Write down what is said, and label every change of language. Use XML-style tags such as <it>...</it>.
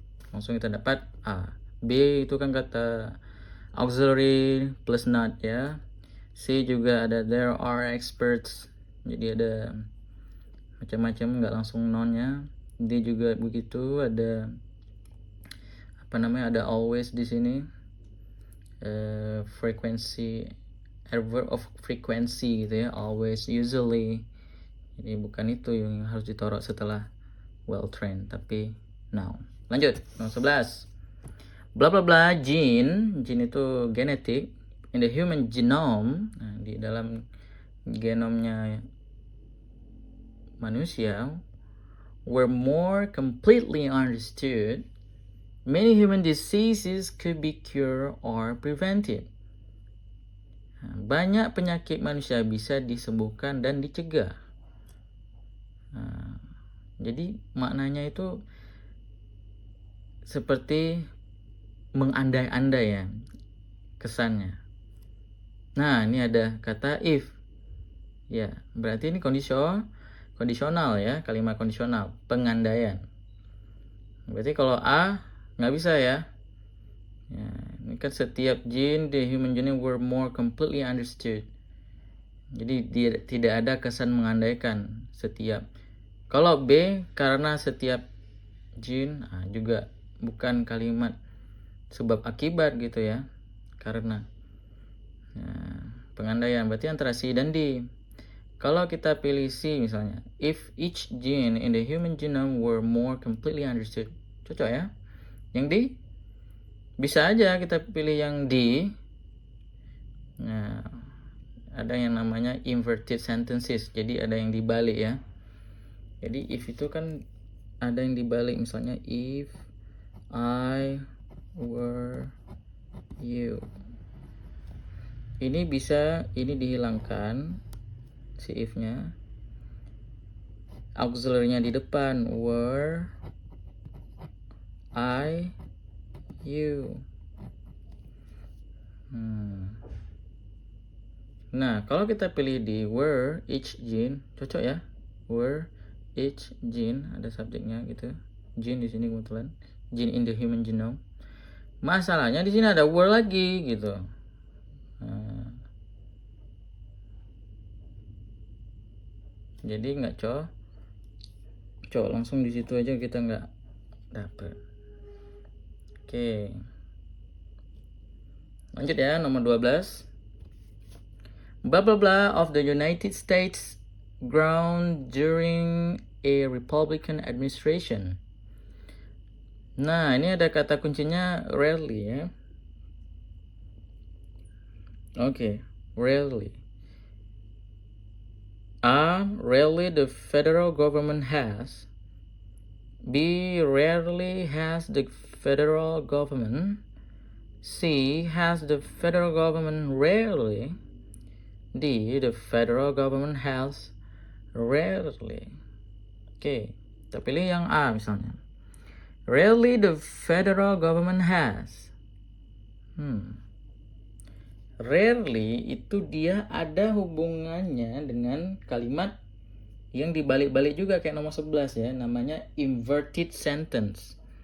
<id>Langsung kita dapat A. B itu kan kata</id> <en>auxiliary plus not</en> <id>ya. C juga ada</id> <en>there are experts,</en> <id>jadi ada macam-macam, nggak langsung nonnya. D juga begitu, ada apa namanya, ada always di sini.</id> <en>Frequency, adverb of frequency gitu ya, always, usually.</en> <id>Jadi bukan itu yang harus ditaruh setelah well trained, tapi noun. Lanjut, nomor 11.</id> <en>Bla bla bla gene</en> <id>itu genetik,</id> <en>in the human genome,</en> <id>nah, di dalam genomnya manusia,</id> <en>were more completely understood, many human diseases could be cured or prevented.</en> <id>Banyak penyakit manusia bisa disembuhkan dan dicegah. Jadi maknanya itu seperti mengandai-andai ya kesannya. Nah, ini ada kata if. Ya, berarti ini kondisional ya, kalimat kondisional, pengandaian. Berarti kalau A nggak bisa ya. Ya, ini kan setiap</id> <en>gene the human genome were more completely understood.</en> <id>Jadi tidak ada kesan mengandaikan setiap. Kalau B karena setiap gene juga bukan kalimat sebab akibat gitu ya. Karena pengandaian berarti antara C dan D. Kalau kita pilih C misalnya,</id> <en>if each gene in the human genome were more completely understood.</en> <id>Cocok ya. Yang D bisa aja kita pilih yang D. Nah, ada yang namanya inverted sentences. Jadi ada yang dibalik ya. Jadi if itu kan ada yang dibalik, misalnya</id> <en>if I were you.</en> <id>Ini bisa, ini dihilangkan si if-nya. Auxiliary-nya di depan,</id> <en>were I you.</en> <id>Nah, kalau kita pilih di</id> <en>were each gene,</en> <id>cocok ya.</id> <en>Were each gene,</en> <id>ada subjeknya gitu.</id> <en>Gene</en> <id>di sini kebetulan,</id> <en>gene in the human genome.</en> <id>Masalahnya di sini ada were lagi gitu. Jadi nggak cocok, langsung di situ aja kita nggak dapet. Oke. Lanjut ya, nomor 12.</id> <en>Blah blah blah of the United States ground during a Republican administration.</en> <id>Nah, ini ada kata kuncinya rarely ya. Oke, rarely.</id> <en>A, rarely the federal government has. B, rarely has the federal government. C, has the federal government rarely. D, the federal government has rarely.</en> <id>Oke, kita pilih yang A misalnya.</id> <en>Rarely the federal government has.</en> <id>Rarely itu dia ada hubungannya dengan kalimat yang dibalik-balik juga kayak nomor 11 ya, namanya inverted sentence.</id>